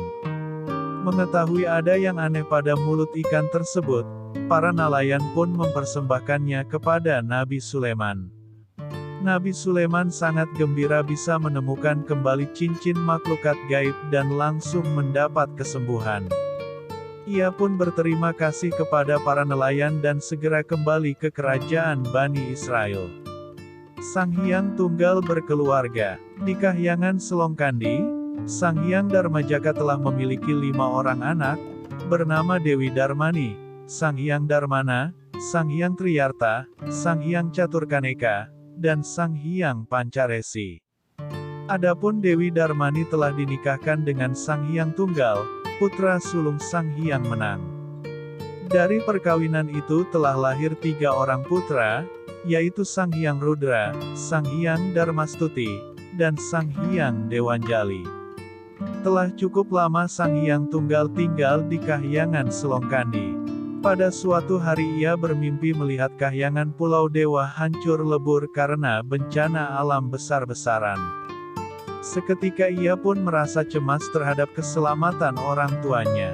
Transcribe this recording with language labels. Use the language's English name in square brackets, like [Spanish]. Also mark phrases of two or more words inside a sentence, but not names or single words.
[Indonesian] Mengetahui ada yang aneh pada mulut ikan tersebut, para nelayan pun mempersembahkannya kepada Nabi Sulaiman. Nabi Sulaiman sangat gembira bisa menemukan kembali cincin makhlukat gaib dan langsung mendapat kesembuhan. Ia pun berterima kasih kepada para nelayan dan segera kembali ke kerajaan Bani Israel. Sang Hyang Tunggal berkeluarga. Di kahyangan Selongkandi, Sang Hyang Darmajaka telah memiliki 5 orang anak, bernama Dewi Darmani, Sang Hyang Darmana, Sang Hyang Triyarta, Sang Hyang Caturkaneka, dan Sang Hyang Pancaresi. Adapun Dewi Darmani telah dinikahkan dengan Sang Hyang Tunggal, putra sulung Sang Hyang Menang. Dari perkawinan itu telah lahir 3 orang putra, yaitu Sang Hyang Rudra, Sang Hyang Darmastuti, dan Sang Hyang Dewanjali. Telah cukup lama Sang Hyang Tunggal tinggal di kahyangan Selongkandi. Pada suatu hari ia bermimpi melihat kahyangan Pulau Dewa hancur lebur karena bencana alam besar-besaran. Seketika ia pun merasa cemas terhadap keselamatan orang tuanya.